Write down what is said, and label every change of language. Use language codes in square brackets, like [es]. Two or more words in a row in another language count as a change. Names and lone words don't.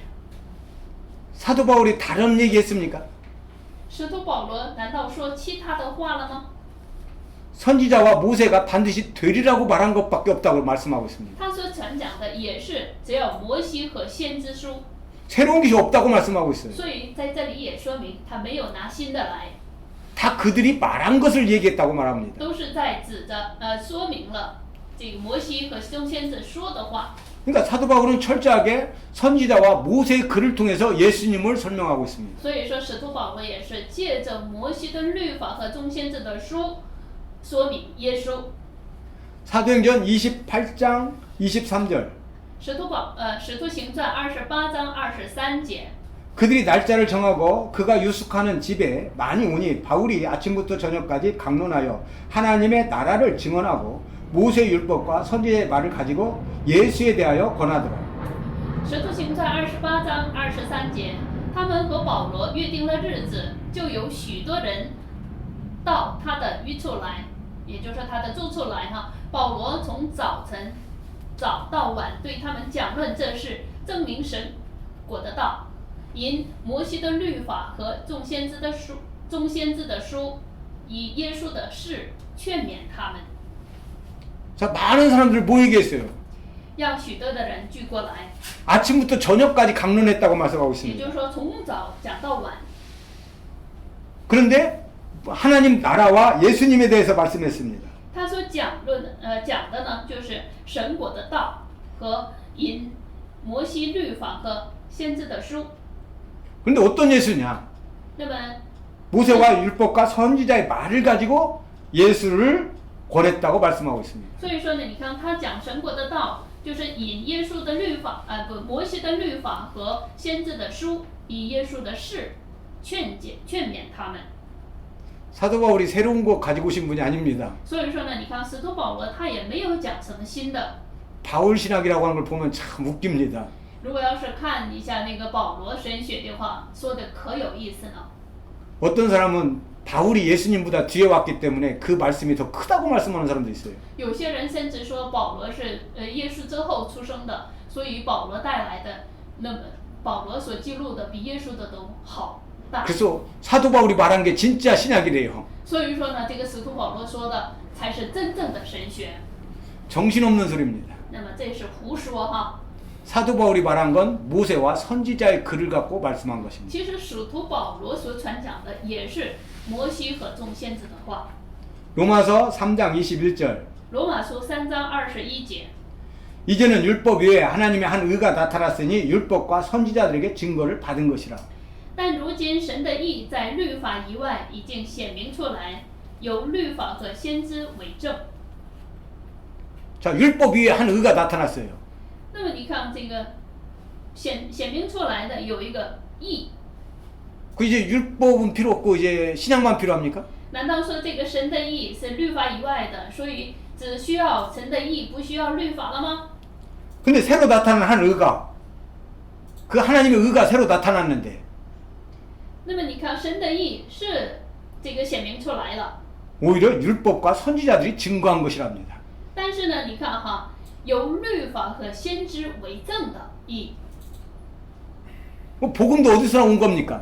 [ko] 사도 바울이 다른 얘기했습니까? [zh] 使徒保罗难道说其他的话了吗？ [ko] 선지자와 모세가 반드시 되리라고 말한 것밖에 없다고 말씀하고 있습니다. [zh] 他所传讲的也是只有摩西和先知书， [ko] 새로운 것이 없다고 말씀하고 있어요. [zh] 所以在这里也说明他没有拿新的来， [ko] 다 그들이 말한 것을 얘기했다고 말합니다. [zh] 都是在指着说明了这个摩西和众先知说的话。 [ko] 그러니까 사도 바울은 철저하게 선지자와 모세의 글을 통해서 예수님을 설명하고 있습니다. [zh] 所以说，使徒保罗也是借着摩西的律法和众先知的书，说明耶稣。 [ko] 사도행전 28장 23절 [zh] 使徒行传28章23节， [ko] 그들이 날짜를 정하고 그가 유숙하는 집에 많이 오니 바울이 아침부터 저녁까지 강론하여 하나님의 나라를 증언하고 모세의 율법과 선지자의 말을 가지고 예수에 대하여 권하더라. [zh] 使徒行传28章23节，他们和保罗约定了日子，就有许多人到他的寓处来，也就是说他的住处来哈。保罗从早到晚对他们讲论这事，证明神国的道，因摩西的律法和众先知的书，以耶稣的事劝勉他们。 [ko] 자, 많은 사람들을 모이게 했어요. [zh] 让许多的人聚过来， [ko] 아침부터 저녁까지 강론했다고 말씀하고 [zh] 也 [ko] 있습니다. [zh] 就是说从早讲到晚。 [ko] 그런데 하나님 나라와 예수님에 대해서 말씀했습니다. [zh] 他所讲的呢，就是神国的道和引摩西律法和先知的书。 [ko] 그런데 어떤 예수냐? [zh] 那么， [ko] 모세와 율법과 선지자의 말을 가지고 예수를 권했다고 말씀하고 있습니다. [zh] 所以说呢，你看他讲神国的道，就是引耶稣的律法，摩西的律法和先知的书，以耶稣的事劝勉他们。 [ko] 사도 바울이 새로운 것 가지고 오신 분이 아닙니다. [zh] 所以说呢，你看使徒保罗他也没有讲什么新的。 [ko] 바울 신학이라고 하는 걸 보면 참 웃깁니다. [zh] 如果要是看一下那个保罗神学的话，说的可有意思呢。 [ko] 어떤 사람은 바울이 예수님보다 뒤에 왔기 때문에 그 말씀이 더 크다고 말씀하는 사람도 있어요. [zh] 有些人甚至说保罗是耶稣之后出生的，所以保罗带来的，那么保罗所记录的比耶稣的都好大。 [ko] 그래서 사도 바울이 말한 게 진짜 신약이래요. [zh] 所以说呢，这个使徒保罗说的才是真正的神学。 [ko] 정신없는 소리입니다. [zh] 那么这是胡说哈。 [ko] 사도 바울이 말한 건 모세와 선지자의 글을 갖고 말씀한 것입니다. [zh] 其实使徒保罗所传讲的也是摩西和众先知的话。 [ko] 로마서 3장 21절. [zh] 罗马书3章21节。 [ko] 이제는 율법 외에 하나님의 한 의가 나타났으니 율법과 선지자들에게 증거를 받은 것이라. [zh] 但如今神的义在律法以外已经显明出来，有律法和先知为证。 [ko] 자, 율법 위에 한 의가 나타났어요. [zh] 那么你看这个显明出来的有一个义， [ko] 그 이제 율법은 필요 없고 이제 신약만 필요합니까? [zh] 难道说这个神的义是律法以外的，所以只需要神的义，不需要律法了吗？ [ko] 근데 새로 나타난 한 의가 그 하나님의 의가 새로 나타났는데 [zh] 那么你看神的义是这个显明出来了， [ko] 오히려 율법과 선지자들이 증거한 것이랍니다. [zh] 但是呢，你看哈，有律法和先知为证的义。 [ko] 뭐 복음도 어디서 온 겁니까?